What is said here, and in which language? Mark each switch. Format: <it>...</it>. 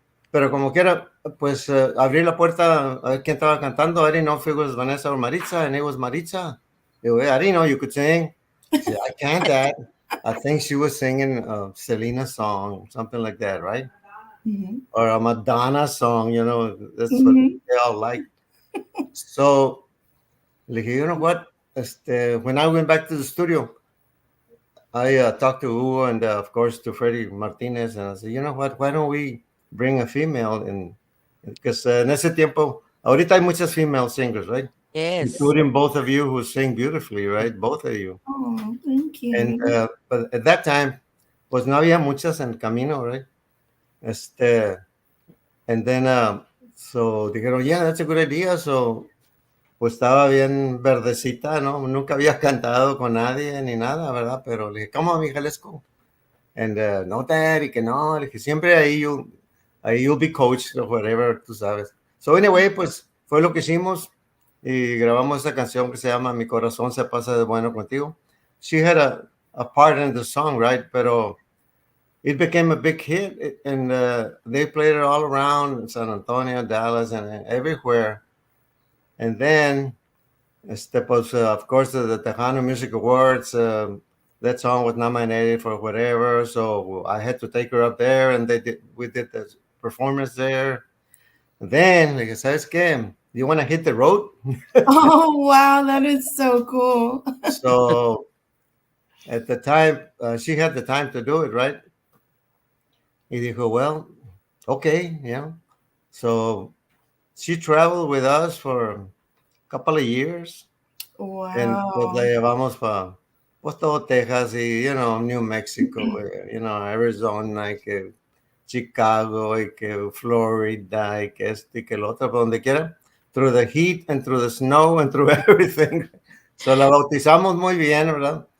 <es>Pero como quiera, pues abrí la puerta a ver quién estaba cantando.</es> <en>I didn't know if it was Vanessa or Maritza, and it was Maritza. I didn't know you could sing. Said, I can't that. I think she was singing Selena's song, something like that, right? Mm-hmm. Or a Madonna song, that's what they all like. So, like, you know what? When I went back to the studio, I talked to Hugo and, of course, to Freddie Martinez, and I said, you know what? Why don't we bring a female in? Because</en> <es>en ese tiempo, ahorita hay muchas</es> <en>female singers, right? Yes. including both of you who sing beautifully, right? Both of you. Oh, thank And you. but at that time,</en> <es>pues no había muchas en camino, right?</es> <en>Este, and then so</en> <es>dijeron,</es> <en>yeah, that's a good idea. So</en> <es>pues estaba bien verdecita, ¿no? Nunca había cantado con nadie ni nada, ¿verdad? Pero le dije,</es> <en>come on,</en> <es>mija,</es> <en>let's go. And no, Dad,</en> <es>y que no, le dije, siempre ahí</es> <en>you'll be coached or whatever,</en> <es>tú sabes.</es> <en>So anyway,</en> <es>pues fue lo que hicimos y grabamos esa canción que se llama Mi corazón se pasa de bueno contigo.</es> <en>She had a part in the song, right?</en> <es>Pero</es> <en>it became a big hit, and they played it all around San Antonio, Dallas, and everywhere. And then, pues, of course, the Tejano Music Awards, that song was nominated for whatever. So I had to take her up there, and we did the performance there. Then, like,</en> <es>¿sabes qué?</es> <en>You want to hit the road? Oh, wow. That is so cool. So at the time, she had the time to do it, right?</en> <es>Y dijo,</es> <en>well, okay, yeah. So she traveled with us for a couple of years.</en> <es>And pues la</es> <en>Wow.</en> <es>llevamos para pues todo Texas y, New Mexico, Arizona y que Chicago y que Florida y que este y que el otro, por donde quiera.</es> <en>Through the heat and through the snow and through everything.</en> <es>So la bautizamos muy bien, ¿verdad?</es>